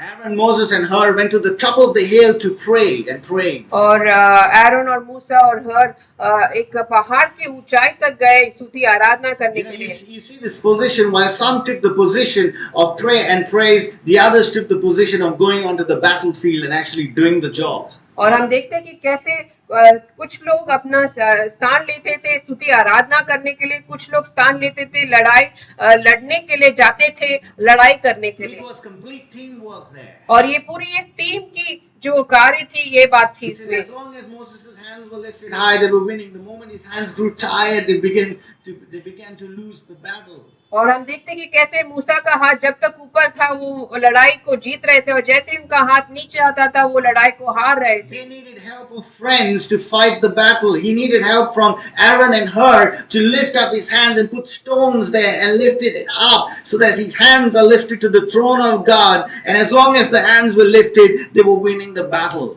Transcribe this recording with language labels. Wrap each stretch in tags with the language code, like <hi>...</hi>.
<en>Aaron, Moses and Hur went to the top of the hill to pray and praise.</en> <hi>और Aaron और मूसा और हर एक पहाड़ की ऊंचाई तक गए स्तुति आराधना करने के लिए।</hi> <en>You see this position, while some took the position of prayer and praise, the others took the position of going onto the battlefield and actually doing the job.</en> <hi>और हम देखते हैं कि कैसे कुछ लोग अपना स्थान लेते थे स्तुति आराधना करने के लिए, कुछ लोग स्थान लेते थे लड़ने के लिए, जाते थे लड़ाई करने के लिए।</hi> <en>It was complete teamwork there.</en> <hi>और ये पूरी एक टीम की जो कार्य थी, ये बात थी।</hi> <en>As long as Moses' hands were lifted high, they were winning. The moment his hands grew tired, they began to lose the battle.</en> <hi>और हम देखते हैं कि कैसे मूसा का हाथ जब तक ऊपर था वो लड़ाई को जीत रहे थे, और जैसे ही उनका हाथ नीचे आता था वो लड़ाई को हार रहे थे।</hi> <en>They needed help of friends to fight the battle. He needed help from Aaron and Hur to lift up his hands and put stones there and lift it up so that his hands are lifted to the throne of God. And as long as the hands were lifted, they were winning the battle.</en>